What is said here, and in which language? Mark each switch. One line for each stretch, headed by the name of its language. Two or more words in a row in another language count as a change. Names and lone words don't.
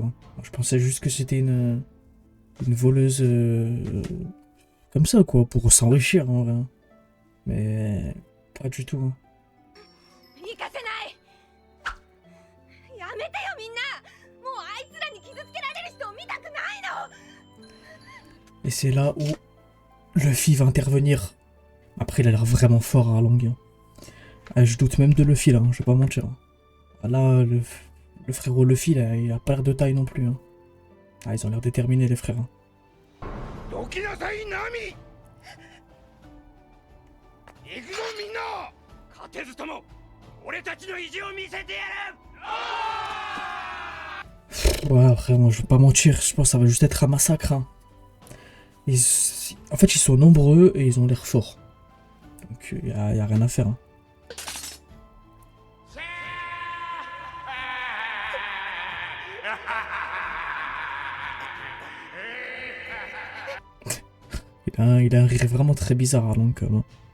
French: Hein. Je pensais juste que c'était une voleuse comme ça quoi, pour s'enrichir en vrai. Hein. Mais pas du tout. Hein.
Japanese: 行かせない。やめてよみんな。もうあいつらに傷つけられる人を見たくないの。
French: Et c'est là où Luffy va intervenir. Après, il a l'air vraiment fort à Arlong. Hein. Ah, je doute même de Luffy là, hein, je vais pas mentir. Hein. Ah, là, le frérot Luffy, là, il a pas l'air de taille non plus. Hein. Ah, ils ont l'air déterminés les frères. Hein.
Japanese: どきなさいナミ。行くぞみんな。勝てずとも俺たちの意地を見せてやる。
French: Ouais, après, moi, je vais pas mentir, je pense que ça va juste être un massacre. Hein. En fait, ils sont nombreux et ils ont l'air forts. Donc, y a rien à faire. Hein. Il a un rire vraiment très bizarre, Arlong, quand même.